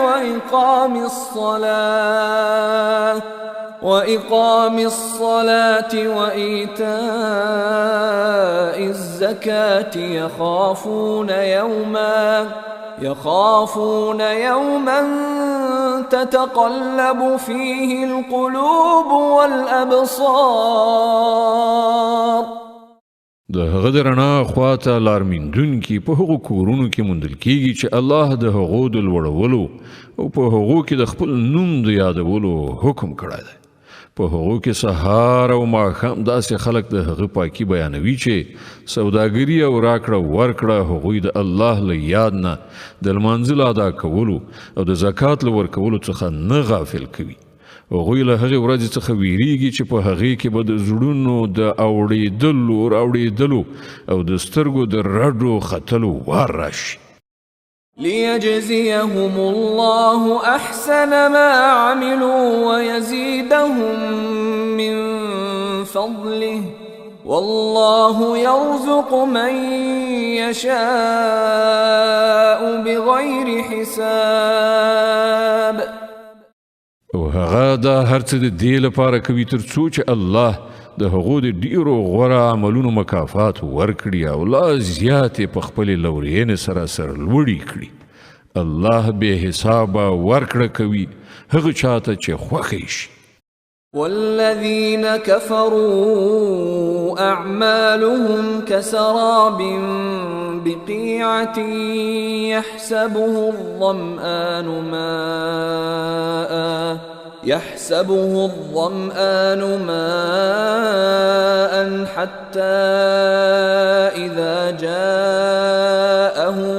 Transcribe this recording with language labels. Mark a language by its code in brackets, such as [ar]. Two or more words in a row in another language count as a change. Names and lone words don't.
[ar] وإقام الصلاة وإيتاء الزكاة يخافون يوما تتقلب فيه القلوب والأبصار. [ps] د هغه د رڼا خواته لارمیندونکي په هغو کورونو کې موندل کیږي چې الله د هغو د لوړولو او په هغو کې د خپل نوم د یادولو حکم کړی دی. په هغو کې سهار او ماښام داسې خلک د هغه پاکي بیانوي چې سوداګري او راکړه ورکړه هغوی د الله له یاد نه د لمانځه له ادا کولو او د زکات له ورکولو څخه نه غافل کوي. هغوی له هغې ورځې څخه ویریږي چې په هغې کې به د زړونو د راوړېدلو او د سترګو د رډو ختلو وار راشي. [ar] ليجزيهم الله أحسن ما عملوا ويزيدهم من فضله والله يرزق من يشاء بغير حساب. [ps] او هغه دا هر څه د دې لپاره کوي تر څو چې الله د هغو د ډیرو غوره عملونو مکافات ورکړي او لا زیاتې په خپلې لورینې سره سرلوړي کړي. الله بې حسابه ورکړه کوي هغه چاته چې خوښه شي. [ar] والذين كفروا أعمالهم كسراب بقيعة يحسبه الظمآن ماء حتى إذا جاءه